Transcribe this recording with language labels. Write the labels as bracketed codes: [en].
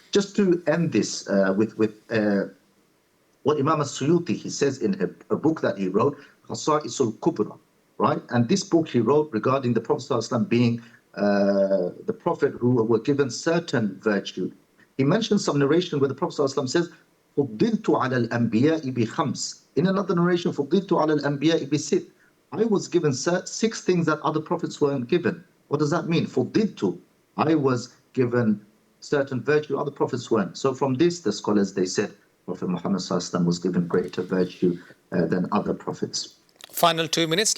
[en] Just to end this with what Imam al-Suyuti, he says in a book that he wrote, Khasa'isul Kubra, right? And this book he wrote regarding the Prophet ﷺ being the prophet who were given certain virtue. He mentions some narration where the Prophet ﷺ says, [ar] فُضِّلْتُ عَلَى الْأَنْبِيَاءِ بِخَمْسٍ. [en] In another narration, [ar] فُضِّلْتُ عَلَى الْأَنْبِيَاءِ بِسِتٍ. [en] I was given 6 things that other prophets weren't given. What does that mean? فُضِّلْتُ. I was given certain virtue other prophets weren't. So from this, the scholars, they said Prophet Muhammad ﷺ was given greater virtue than other prophets. Final 2 minutes.